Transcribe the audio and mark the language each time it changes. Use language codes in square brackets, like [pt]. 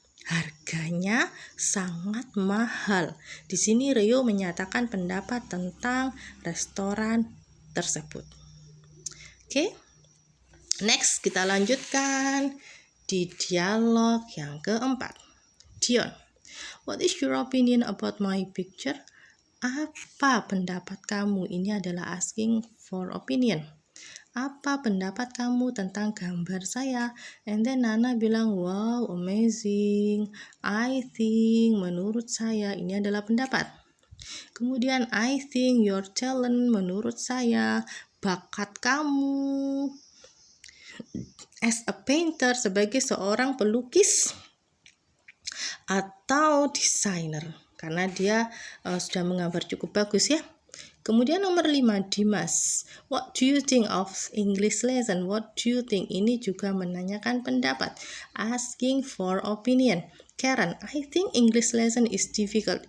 [id] Harganya sangat mahal. Di sini Rio menyatakan pendapat tentang restoran tersebut. Oke. Next kita lanjutkan di dialog yang keempat. [en] Dion, what is your opinion about my picture? [id] Apa pendapat kamu? Ini adalah asking for opinion. Apa pendapat kamu tentang gambar saya? And then Nana bilang, wow, amazing. I think, menurut saya, ini adalah pendapat. Kemudian, I think your talent, menurut saya, bakat kamu as a painter, sebagai seorang pelukis atau desainer, karena dia sudah menggambar cukup bagus ya. [en] Kemudian nomor 5, Dimas, what do you think of English lesson? What do you think? [id] Ini juga menanyakan pendapat, asking for opinion. [en] Karen, I think English lesson is difficult.